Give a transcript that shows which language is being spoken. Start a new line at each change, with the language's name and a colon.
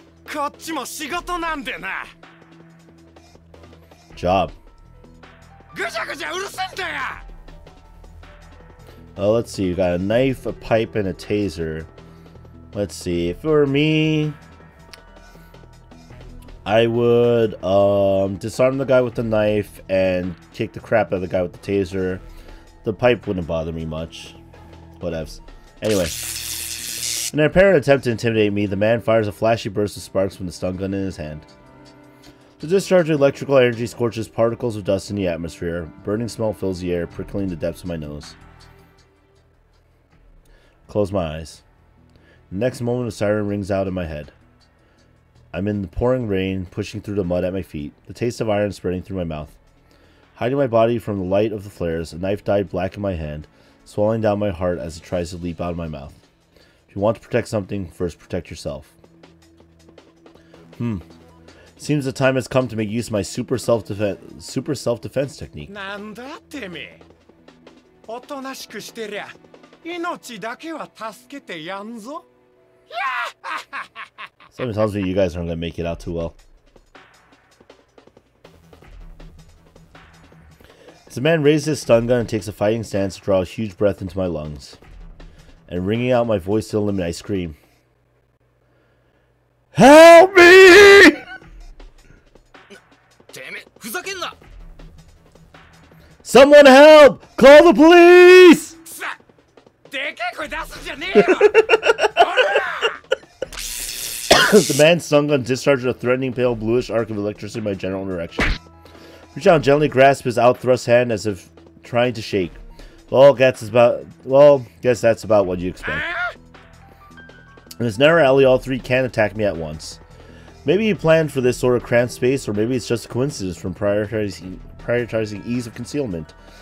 Japanese: こっちも仕事なんでな。
English: Job.
Japanese: ぐちゃぐちゃうるせえんだよ。
English: Let's see. You got a knife, a pipe, and a taser. Let's see. If it were me, I would disarm the guy with the knife and kick the crap out of the guy with the taser. The pipe wouldn't bother me much. Whatevs. Anyway. In an apparent attempt to intimidate me, the man fires a flashy burst of sparks from the stun gun in his hand. The discharge of electrical energy scorches particles of dust in the atmosphere. Burning smell fills the air, prickling the depths of my nose. Close my eyes. The next moment, a siren rings out in my head. I'm in the pouring rain, pushing through the mud at my feet, the taste of iron spreading through my mouth. Hiding my body from the light of the flares, a knife dyed black in my hand, swelling down my heart as it tries to leap out of my mouth. If you want to protect something, first protect yourself. Seems the time has come to make use of my super self-defense technique.
Japanese: なんだてめえ。おとなしくしてりゃ命だけは助けてやんぞ。
English: Something tells me you guys aren't going to make it out too well. As the man raises his stun gun and takes a fighting stance to draw a huge breath into my lungs. And ringing out my voice to the limit, I scream. Help me!
Japanese: てめえふざけんな。
English: Someone help! Call the police!
Japanese: さ、でけえ声出すんじゃねえよ。
English: The man's stun gun discharged a threatening pale bluish arc of electricity in my general direction. Reach out and gently grasp his outthrust hand as if trying to shake. Guess that's about what you expect. In this narrow alley, all three can't attack me at once. Maybe he planned for this sort of cramped space, or maybe it's just a coincidence from prioritizing ease of concealment.